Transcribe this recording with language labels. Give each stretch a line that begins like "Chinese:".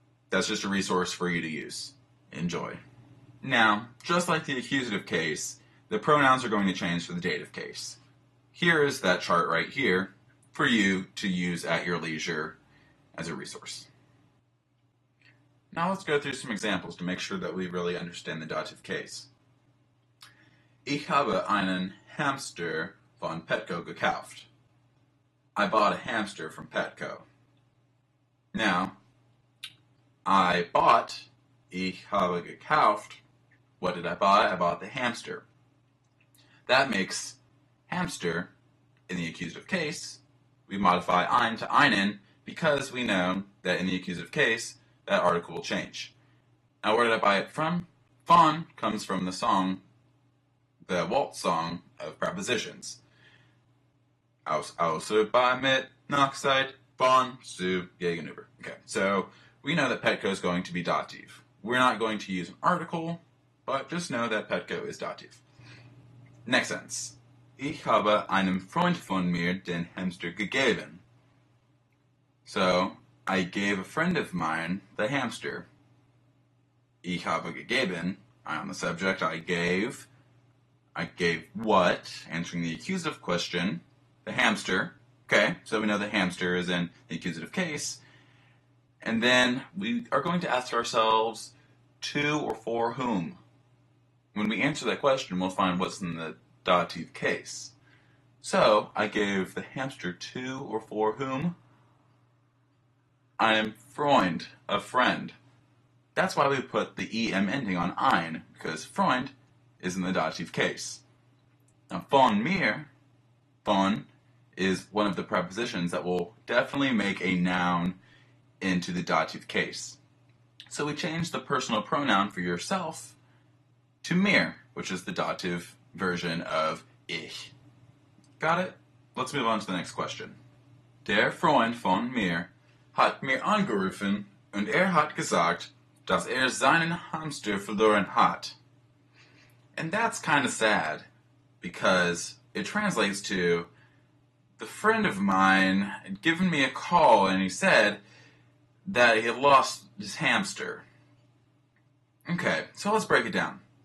English: That's just a resource for you to use. Enjoy. Now, just like the accusative case, the pronouns are going to change for the dative case. Here is that chart right here for you to use at your leisure as a resource. Now let's go through some examples to make sure that we really understand the dative case.
German: Ich habe einen Hamster von Petco gekauft.
English: I bought a hamster from Petco. Now, I bought,
German: ich habe gekauft.
English: What did I buy? I bought the hamster. That makes hamster, in the accusative case, we modify ein to einen because we know that in the accusative case, that article will change. Now, where did I buy it from? Von comes from the song, the waltz song of prepositions.
German: Aus, außer, bei, mit, nach, seit, von, zu, gegenüber.
English: Okay, so we know that Petco is going to be dative. We're not going to use an article, but just know that Petco is dative. Next sentence.
German: Ich habe einem Freund von mir den Hamster gegeben.
English: So, I gave a friend of mine the hamster.
German: Ich habe gegeben.
English: I am the subject. I gave. I gave what? Answering the accusative question. The hamster. Okay, so we know the hamster is in the accusative case. And then we are going to ask ourselves, to or for whom? When we answer that question, we'll find what's in the dative case. So, I gave the hamster to or for whom?
German: Einem Freund,
English: a friend. That's why we put the em ending on ein, because Freund is in the dative case. Now,
German: von mir,
English: von, is one of the prepositions that will definitely make a noun into the dative case. So we change the personal pronoun for yourself to mir, which is the dative version of ich. Got it? Let's move on to the next question.
German: Der Freund von mir hat mir angerufen und hat gesagt, dass seinen Hamster verloren hat.
English: And that's kind of sad, because it translates to, the friend of mine had given me a call and he said that he had lost his hamster. Okay, so let's break it down.